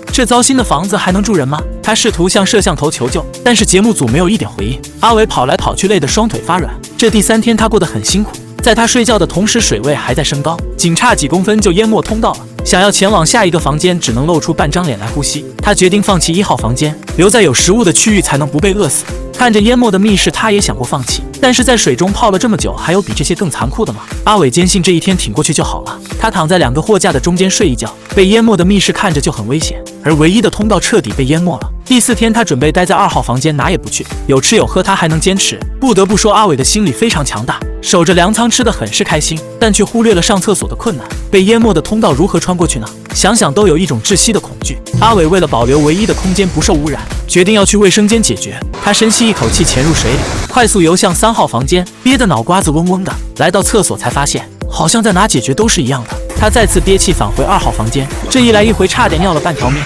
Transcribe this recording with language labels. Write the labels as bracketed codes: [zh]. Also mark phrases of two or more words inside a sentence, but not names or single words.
[zh] 這糟心的房子還能住人嗎？他試圖向攝像頭求救，但是節目組沒有一點回應。阿偉跑來跑去，累得雙腿發軟。這第3天他過得很辛苦，在他睡覺的同時，水位還在升高，僅差幾公分就淹沒通道了。想要前往下一個房間，只能露出半張臉來呼吸。他決定放棄1號房間，留在有食物的區域才能不被餓死。看着淹沒的密室，他也想過放棄，但是在水中泡了這麼久，還有比這些更殘酷的嗎？阿偉堅信這一天挺過去就好了。他躺在2個貨架的中間睡一覺。被淹沒的密室看着就很危險，而唯一的通道徹底被淹沒了。第4天，他準備待在2號房間，哪也不去，有吃有喝，他還能堅持。不得不說，阿偉的心理非常強大，守着糧倉吃得很是開心，但卻忽略了上廁所的困難。被淹沒的通道如何穿過去呢？想想都有一種窒息的恐懼。阿偉為了保留唯一的空間不受污染，決定要去衛生間解決。他深吸一口氣，潛入水裡，快速游向3號房間，憋得腦瓜子嗡嗡的。來到廁所才發現，好像在哪解決都是一樣的。他再次憋氣返回2號房間，這一來一回差點要了半條命。